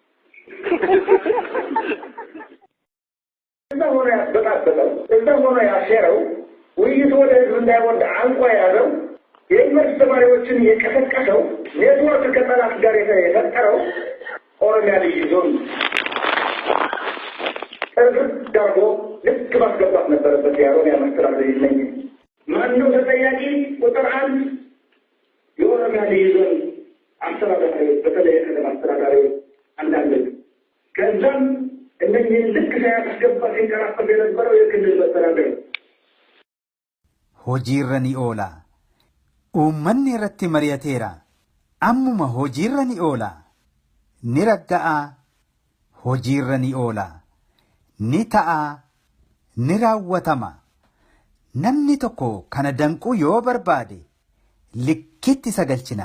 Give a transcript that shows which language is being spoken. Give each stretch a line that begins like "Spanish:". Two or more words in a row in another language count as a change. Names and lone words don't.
Amharic: እዛ ሆኖ ያስበጣበጠው እዛ ሆኖ ያሴረው ውይይቱ ወደ ህዝብ እንዳይወርድ አንቆ የያዘው የዩኒቨርስቲ ተማሪዎችን የቀሰቀሰው ኔትወርክ ከጠላት ጋር የፈጠረው ኦሮሚያ ልዩ ዞን እርግጥ ዳርጎ ልክ ማስገባት ነበረበት። የኦሮሚያ መስተዳድር ይለኝ ማነው ተጠያቂ? ቁጥር 1 የኦሮሚያ ልዩ ዞን ዛሬ አንዳንዶች ከዛም እነኚህ ልክ ሳያስገባ ሲንከራፈፍ የነበረው የክልል መስተዳደር
Oromo: hojiirra ni oola. Uummanni irratti mari'ateera. Ammuma hojiirra ni oola. Ni ragga'a. Hojiirra ni oola. Ni ta'a. Ni raawwatama. Namni tokko kana danquu yoo barbaade likkitti sagalchina.